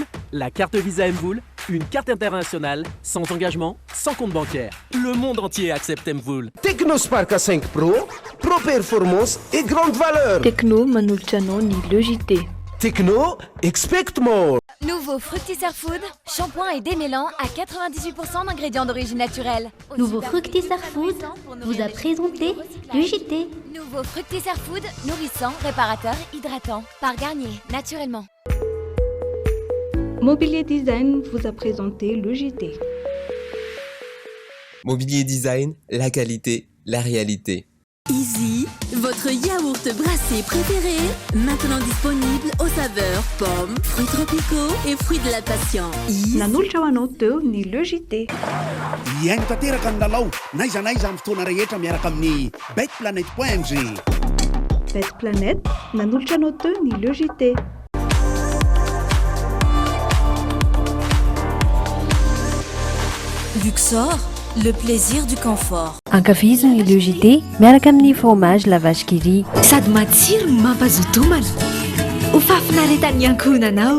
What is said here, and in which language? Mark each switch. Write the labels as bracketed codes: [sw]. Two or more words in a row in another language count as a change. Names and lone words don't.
[fr] La carte Visa Mvoul, une carte internationale, sans engagement, sans compte bancaire. Le monde entier accepte Mvoul. Technospark A5 Pro, pro performance et grande valeur. [mg] Techno manolotra anao ny le JT. [en] Techno, expect more. [fr] Nouveau Fructisser Food, shampoing et démêlant à 98% d'ingrédients d'origine naturelle. Nouveau Fructisser Food vous a présenté le JT. Nouveau Fructisser Food, nourrissant, réparateur, hydratant. Par Garnier, naturellement. Mobilier Design vous a présenté le JT. Mobilier Design, la qualité, la réalité. Easy, votre yaourt brassé préféré, maintenant disponible aux saveurs pommes, fruits tropicaux et fruits de la passion. [mg] Nanolotra ho anao teo ny le JT. Iaino tanteraka ny lalao naiza naiza amin'ny fotoana rehetra miaraka amin'ny betplanet.mg. Betplanet nanolotra anao teo ny le JT. [fr] Luxor, le plaisir du confort. [mg] Ankafiziny le JT miaraka amin'ny fromage la vache qui rit. Sady matsiro mampazoto homana. Ho fafinaretan'ny ankohonanao.